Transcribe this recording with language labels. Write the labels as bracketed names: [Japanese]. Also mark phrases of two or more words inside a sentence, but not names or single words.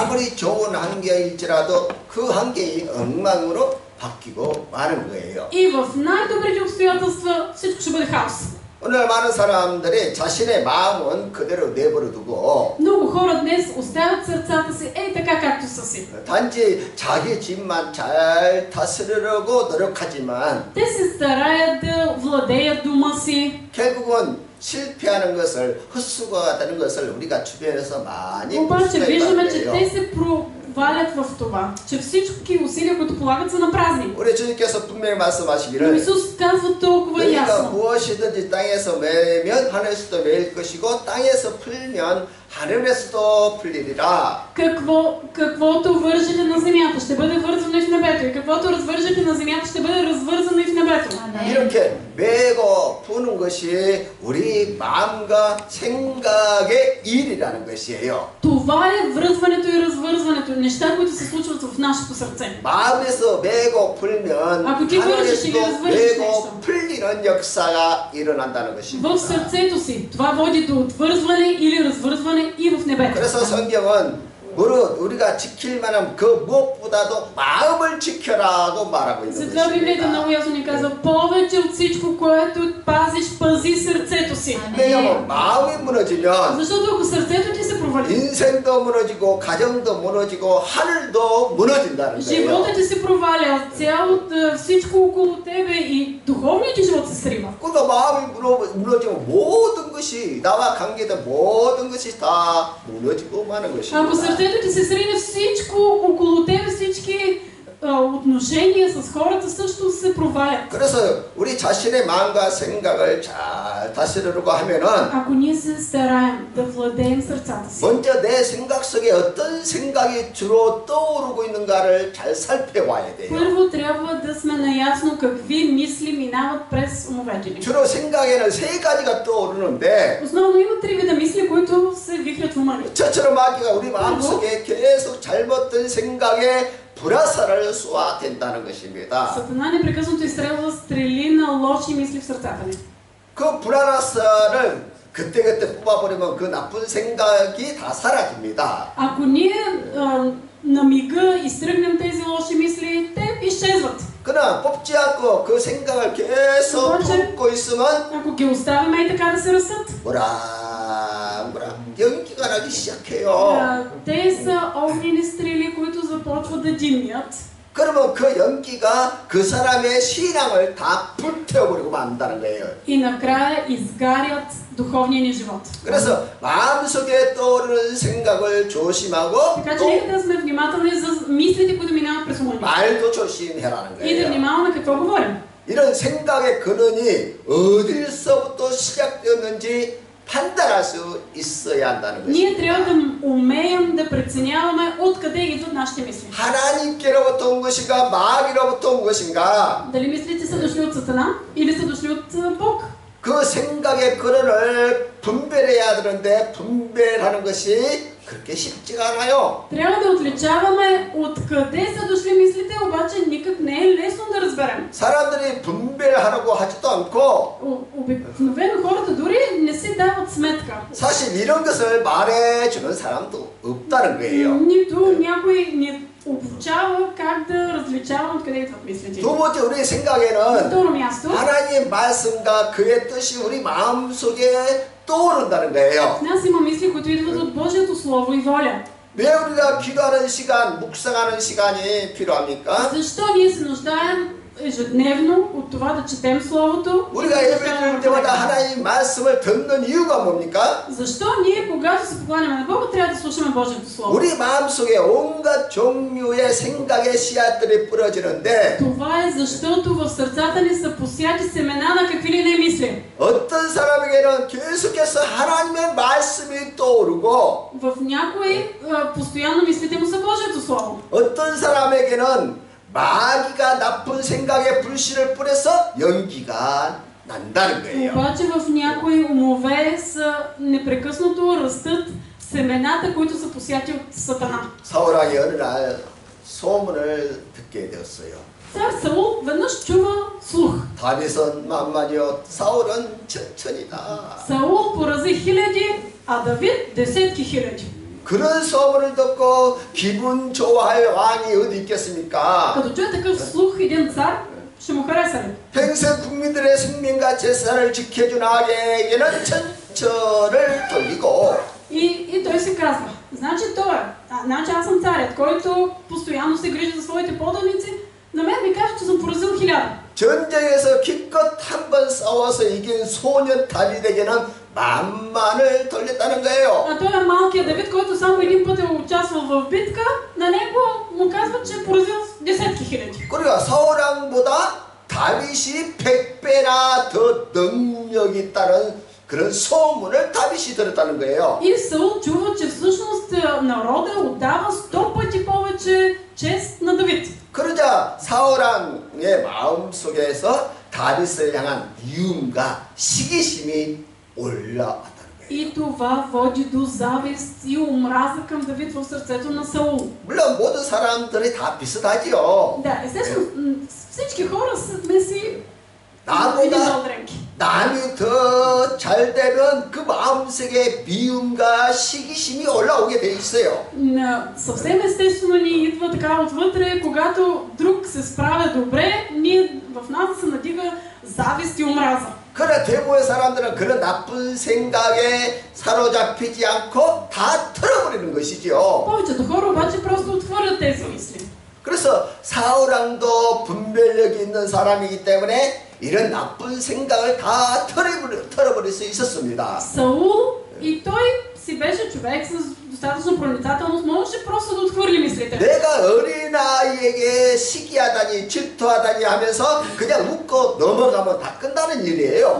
[Korean] 아무리 좋은 환경일지라도 그 환경이 엉망으로 바뀌고 마는 거예요. [Bulgarian] и в най-добрите обстоятелства всичко ще бъде хаос. [Korean] 오늘 많은 사람들이 자신의 마음은 그대로 내버려두고 [Bulgarian] Много хора днес оставят сърцата си така както са си. [Korean] 단지 자기 집만 잘 다스리려고 노력하지만 [Bulgarian] Те се стараят да владеят дома си. [Korean] 결국은 실패하는 것을 헛수고가 되는 것을 우리가 주변에서 많이 볼 [Bulgarian] Обаче [Korean] 수가 [Bulgarian] виждаме, [Korean] 있다는 [Bulgarian] че [Korean] 거예요. [Bulgarian] те се провалят в това, че всички усилия, които полагат, са на празни. [Korean] 우리 주님께서 분명히 [Bulgarian] Но [Korean] 말씀하시기를 [Bulgarian] Исус казва толкова [Korean] 너희가 [Bulgarian] ясно. [Korean] 무엇이든지 땅에서 매면 하늘에서도 매일 것이고 땅에서 풀면 하늘에서도 풀리리라. [Bulgarian] Каквото вържете на земята, ще бъде вързано и в небето. И каквото развържете на земята, ще бъде развързано и в небето. [Korean] 이렇게 매고 푸는 것이 우리 마음과 생각의 일이라는 것이에요. [Bulgarian] Това е връзването и развързването. Неща, които се случват в нашето сърце. [Korean] 마음에서 매고 풀면 [Bulgarian] Ако ти вържеш или [Korean] 하늘에서도 [Bulgarian] развържеш [Korean] 매고 [Bulgarian] нещо [Korean] 풀리는 역사가 일어난다는 것입니다. [Bulgarian] в сърцето си, това води до отвързване или развързване и в небето. [Korean] 그래서 성경은 무릇 우리가 지킬 만한 그 무엇보다도 마음을 지켜라고 말하고 있는 [Bulgarian] Затова Библията [Korean] 것입니다. [Bulgarian] много ясно ни казва, повече от всичко, което пазиш, пази сърцето си. [Korean] 왜냐하면 마음이 무너지면 [Bulgarian] Защото ако сърцето ти се провали, [Korean] 인생도 무너지고 가정도 무너지고 하늘도 무너진다는 거예요. [Bulgarian] живота ти се проваля, всичко около тебе и духовният ти живот се срива. [Korean] 그러니까 마음이 무너지면 모든 것이 나와 관계된 모든 것이 다 무너지고 마는 것입니다. [Bulgarian] Ако сърцето ти се срине, всичко около тебе, всички отношения с хората също се провалят. [Korean] 그래서 우리 자신의 마음과 생각을 잘 다스리려고 하면은 [Bulgarian] Ако ние се стараем да владеем сърцата си, [Korean] 먼저 내 생각 속에 어떤 생각이 주로 떠오르고 있는가를 잘 살펴봐야 돼요. [Bulgarian] първо трябва да сме наясно какви мисли минават през умовете ни. [Korean] 주로 생각에는 세 가지가 떠오르는데 [Bulgarian] Основно има три вида мисли, които се вихрят в ума ни. [Korean] 저처럼 마귀가 우리 마음속에 계속 잘못된 생각에 불화살을 쏘아댄다는 것입니다. [Bulgarian] Сатана непрекъснато изстрелва стрели на лоши мисли в сърцата ни. [Korean] 그 불화살을 그때그때 뽑아버리면 그 나쁜 생각이 다 사라집니다. [Bulgarian] Ако ние на мига изтръгнем тези лоши мисли, те изчезват. [Korean] 그러나 뽑지 않고 그 생각을 계속 품고 있으면 [Bulgarian] Ако ги оставяме и така да се растат, [Korean] 연기가 나기 시작해요. [Bulgarian] те са огнени стрели, които започват да димят. [Korean] 그러면 그 연기가 그 사람의 신앙을 다 불태워버리고 만다는 거예요. [Bulgarian] И накрая изгарят духовния ни живот. [Korean] 그래서 마음속에 떠오르는 생각을 조심하고 [Bulgarian] Така че [Korean] 또 [Bulgarian] нека да сме внимателни за мислите, които минават през ума ни. [Korean] 말도 조심해라는 [Bulgarian] И да [Korean] 거예요. [Bulgarian] внимаваме какво говорим. [Korean] 이런 생각의 근원이 어디서부터 시작되었는지 판단할 수 있어야 한다는 [Bulgarian] Ние трябва [Korean] 것입니다. [Bulgarian] да умеем да преценяваме откъде идват нашите мисли. [Korean] 하나님께로부터 온 것인가 마귀로부터 온 것인가 [Bulgarian] Дали мислите са дошли от Сатана или са дошли от Бог? [Korean] 그 생각의 근원을 분별해야 되는데 분별하는 것이 그렇게 쉽지가 않아요. [Bulgarian] Трябва да отличаваме откъде са дошли мислите, обаче никак не е лесно да разберем. [Korean] 사람들이 분별하려고 하지도 않고 [Bulgarian] Обикновено хората дори не си дават сметка. [Korean] 사실 이런 것을 말해주는 사람도 없다는 거예요. [Bulgarian] Нито някой ни обучава как да различаваме откъде идват мислите. [Korean] 두 번째 우리 [Bulgarian] На [Korean] 생각에는 [Bulgarian] второ място, [Korean] 하나님의 말씀과 그의 뜻이 우리 마음속에 떠오른다는 거예요. [Bulgarian] в нас има мисли, които идват от Божието Слово и воля. [Korean] 왜 우리가 기도하는 시간, 묵상하는 시간이 필요합니까? [Bulgarian] Защо ние се нуждаем ежедневно от това да четем Словото? [Korean] 우리가 예배드릴 때마다 하나님 말씀을 듣는 이유가 뭡니까? [Bulgarian] Защо ние, когато се покланяме на Бога, трябва да слушаме Божието Слово? [Korean] 우리 마음속에 온갖 종류의 생각의 씨앗들이 뿌려지는데 [Bulgarian] Това е защото в сърцата ни са посяти семена на какви ли не мисли. [Korean] 어떤 사람에게는 계속해서 하나님의 말씀이 떠오르고 [Bulgarian] В някои постоянно мислите му са Божието Слово. [Korean] 어떤 사람에게는 마귀가 나쁜 생각에 불씨를 뿌려서 연기가 난다는 거예요. [Bulgarian] Обаче в някои умове са непрекъснато растат семената, които са посяти от Сатана. [Korean] 사울왕이 어느 날 소문을 듣게 되었어요. [Bulgarian] Цар Саул веднъж чува слух. [Korean] 다윗은 만만이요 사울은 천천이다. [Bulgarian] Саул порази хиляди, а Давид десетки хиляди. [Korean] 그런 소문을 듣고 기분 좋아할 왕이 어디 있겠습니까? [Bulgarian] Като чуе такъв слух един цар, ще му хареса ли? [Korean] 평생 국민들의 생명과 재산을 지켜준 아에게는 천천을 돌리고 [Bulgarian] И той се казва, значи значи аз съм царят, който постоянно се грижи за своите поданици, на мен ми каже, че съм поразил 1000. [Korean] 전쟁에서 기껏 한 번 싸워서 이긴 소년 다윗에게는 만만을 돌렸다는 거예요. [Bulgarian] А той е малкият Давид, който само един път е участвал в битка, на него му казват, че е поразил десетки хиляди. [Korean] 그러니까 사울왕보다 다윗이 100배나 더 능력이 있다는 그런 소문을 다윗이 들었다는 거예요. [Bulgarian] И Саул чува, че всъщност народа отдава 100 пъти повече чест на Давид. [Korean] 그러자 사울왕의 마음속에서 다윗을 향한 미움과 시기심이 올라왔다는 거예요. [Bulgarian] И това води до завист и омраза към Давид в сърцето на Саул. [Korean] 물론 모든 사람들이 다 비슷하지요. [Bulgarian] Да, естествено, всички хора сме си един [Korean] 나보다 [Bulgarian] жал дренки. [Korean] 남이 더 잘 되면 그 마음속에 미움과 시기심이 올라오게 돼 있어요. [Bulgarian] Съвсем естествено ни идва така отвътре, когато друг се справя добре, в нас да се надига завист и омраза. [Korean] 그러나 대부분의 사람들은 그런 나쁜 생각에 사로잡히지 않고 다 털어버리는 것이죠. [Bulgarian] повечето хора обаче просто отхвърлят тези мисли. [Korean] 그래서 사울왕도 분별력이 있는 사람이기 때문에 이런 나쁜 생각을 다 털어버릴 수 있었습니다. [Bulgarian] Саул и той си беше човек с достатъчно проницателност, можеше просто да отхвърли мислите. [Korean] 내가 어린아이에게 시기하다니 질투하다니 하면서 그냥 웃고 넘어가면 다 끝나는 일이에요.